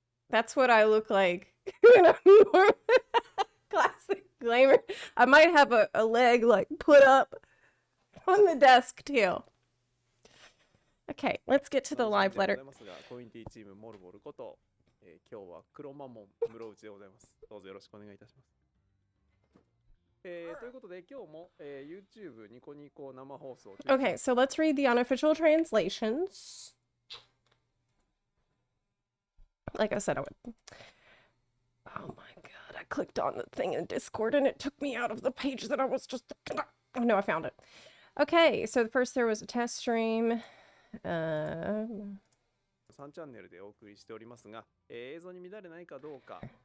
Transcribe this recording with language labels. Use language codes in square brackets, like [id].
[en] That's what I look like when I'm classic. Disclaimer. I might have a leg like put up on the desk too. Okay, let's get to the live letter. [ja] コミュニティチームモルボルこと、今日は黒マモン室内でございます。どうぞよろしくお願いいたします。ということで今日も、YouTube ニコニコ生放送。 [en] Okay, so let's read the unofficial translations. Like I said, I would. Oh my god, I clicked on the thing in Discord and it took me out of the page that I was just looking at. Oh no, I found it. Okay, so first there was a test stream. [ja] 3チャンネルでお送りしておりますが、映像に乱れないかどうか。